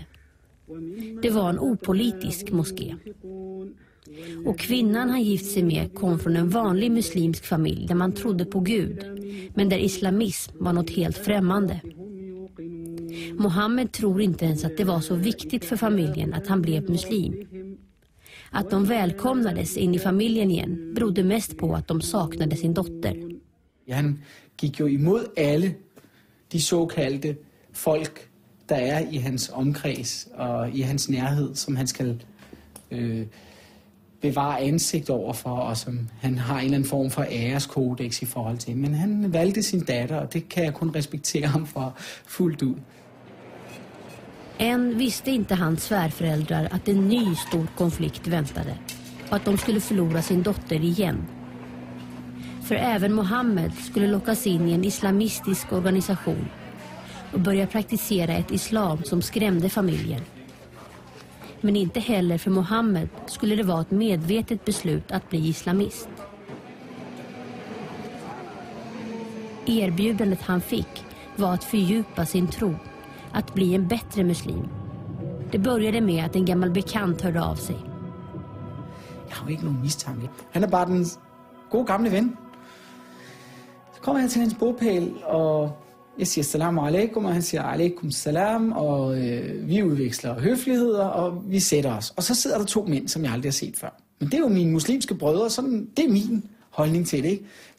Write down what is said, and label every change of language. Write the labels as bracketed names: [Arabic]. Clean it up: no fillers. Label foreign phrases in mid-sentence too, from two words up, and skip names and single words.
[Swedish] Det var en opolitisk moské. Och kvinnan han gift sig med kom från en vanlig muslimsk familj där man trodde på Gud, men där islamism var något helt främmande. Mohammed tror inte ens att det var så viktigt för familjen att han blev muslim. Att de välkomnades in i familjen igen berodde mest på att de saknade sin dotter. [Danish] Han gik jo imod alle de såkaldte folk, der er i hans omkreds og i hans nærhed, som han skal bevare ansigt overfor, og som han har en eller anden form for æreskodex i forhold til. Men han valgte sin datter, og det kan jeg kun respektere ham for fuldt ud. [Swedish] Än visste inte hans svärföräldrar att en ny stor konflikt väntade och att de skulle förlora sin dotter igen. För även Mohammed skulle lockas in i en islamistisk organisation och börja praktisera ett islam som skrämde familjen. Men inte heller för Mohammed skulle det vara ett medvetet beslut att bli islamist. Erbjudandet han fick var att fördjupa sin tro, att bli en bättre muslim. Det började med att en gammal bekant hörde av sig. [Danish] Jeg har jo ikke nogen mistanke. Han er bare den gode gamle ven. Så kommer jeg til hans bopæl, og jeg siger [Arabic] السلام عليكم, [Danish] og han siger [Arabic] عليكم السلام, [Danish] og vi udveksler høfligheder, og vi sætter os. Og så sidder der to mænd, som jeg aldrig har set før. Men det er jo mine muslimske brødre, sådan, det er min holdning til det.